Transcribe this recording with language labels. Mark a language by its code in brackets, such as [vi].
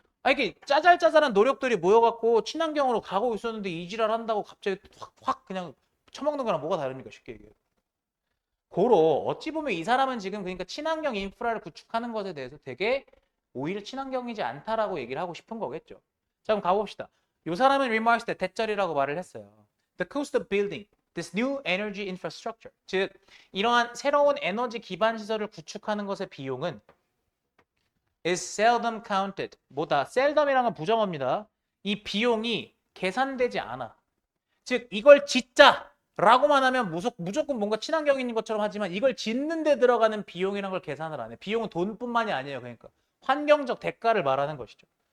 [ko] 아 이게 짜잘짜잘한 노력들이 모여갖고 친환경으로 가고 있었는데 이지랄 한다고 갑자기 확 그냥 처먹는 거랑 뭐가 다릅니까? 쉽게 얘기해요. 고로 어찌 보면 이 사람은 지금 그러니까 친환경 인프라를 구축하는 것에 대해서 되게 오히려 친환경이지 않다라고 얘기를 하고 싶은 거겠죠. 자 그럼 가봅시다. 이 사람은 remarks 때 대절이라고 말을 했어요. [en] The cost of building this new energy infrastructure [ko] 즉 이러한 새로운 에너지 기반 시설을 구축하는 것의 비용은 [en] is seldom counted [ko] 뭐다? seldom이라는 건 부정어입니다. 이 비용이 계산되지 않아. 즉 이걸 짓자 라고만 하면 무조건 뭔가 친환경인 것처럼 하지만 이걸 짓는 데 들어가는 비용이라는 걸 계산을 안 해. 비용은 돈뿐만이 아니에요. 그러니까 환경적 대가를 말하는 것이죠.